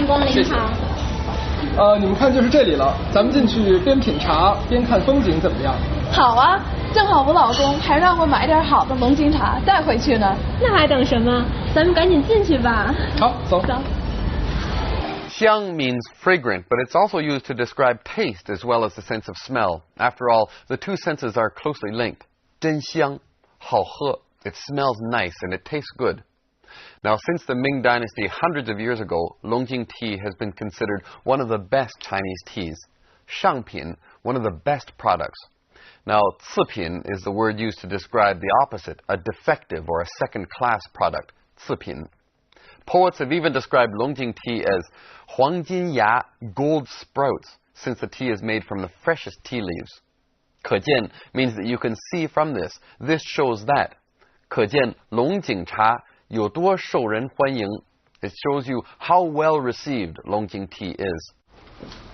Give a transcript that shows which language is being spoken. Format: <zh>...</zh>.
<zh>谢谢。你们看就是这里了，咱们进去边品茶边看风景怎么样？好啊，正好我老公还让我买点好的龙井茶带回去呢。那还等什么？咱们赶紧进去吧。好，走。走。</zh> <en>Xiang means fragrant, but it's also used to describe taste as well as the sense of smell. After all, the two senses are closely linked.</en> <zh>真香，好喝.</zh> <en>It smells nice and it tastes good. Now, since the Ming Dynasty hundreds of years ago, Longjing tea has been considered one of the best Chinese teas. Shangpin, one of the best products. Now, cipin is the word used to describe the opposite, a defective or a second-class product, cipin. Poets have even described Longjing tea as 黄金芽, gold sprouts, since the tea is made from the freshest tea leaves. 可见 means that you can see from this. This shows that.</en> <zh>可见龙井茶有多受人欢迎.</zh> <en>It shows you how well received Longjing tea is.</en>